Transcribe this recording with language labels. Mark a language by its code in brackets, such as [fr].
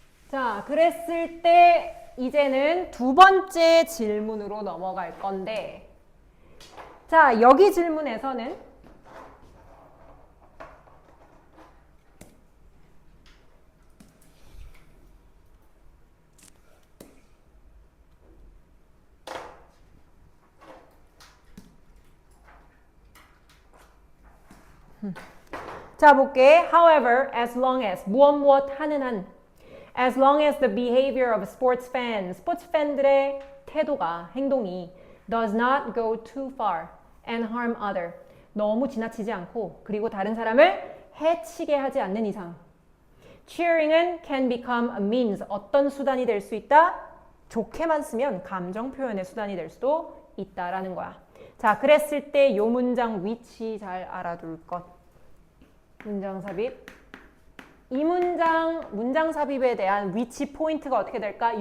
[ko] 자, 그랬을 때 이제는 두 번째 질문으로 넘어갈 건데 자, 여기 질문에서는 자, 볼게. [en] However, as long as [ko] 무엇 하는 한 [en] as long as the behavior of sports fans [ko] 스포츠 팬들의 태도가 행동이 [en] does not go too far and harm other [ko] 너무 지나치지 않고 그리고 다른 사람을 해치게 하지 않는 이상 [en] cheering은 can become a means. [ko] 어떤 수단이 될 수 있다? 좋게만 쓰면 감정 표현의 수단이 될 수도 있다라는 거야. 자, 그랬을 때 요 문장 위치 잘 알아둘 것. 문장 삽입. 이 문장 삽입에 대한 위치 포인트가 어떻게 될까?